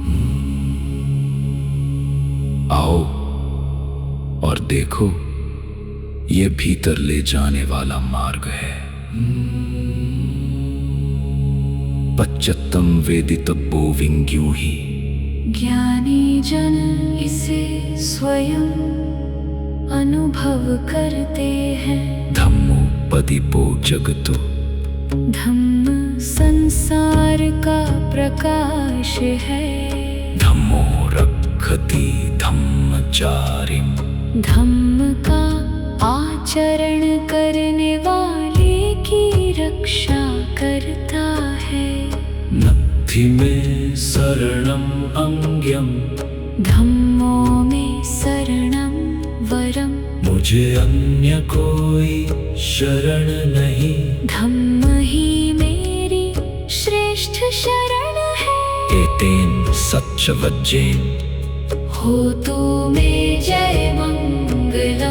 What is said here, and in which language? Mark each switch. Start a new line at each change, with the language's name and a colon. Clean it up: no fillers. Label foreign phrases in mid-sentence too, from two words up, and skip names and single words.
Hindi: आओ और देखो, ये भीतर ले जाने वाला मार्ग है।
Pali: पच्चत्तम वेदितव्यो विंग्यूहि,
Hindi: ज्ञानी जन इसे स्वयं अनुभव करते हैं।
Pali: धम्मो पदिपो जगतो,
Hindi: धम्म संसार का प्रकाश है।
Pali: धम्मो रक्षति धम्मचारिम्,
Hindi: धम्म का आचरण करने वाले की रक्षा करता है।
Pali: नत्थि में शरणम अंग्यम, धम्मो में शरणं वरम।
Hindi: मुझे अन्य कोई शरण नहीं। धम्म ही मेरी श्रेष्ठ शरण है।
Pali: एतेन सच्चवज्जेन, हो तो में जय मंगलम।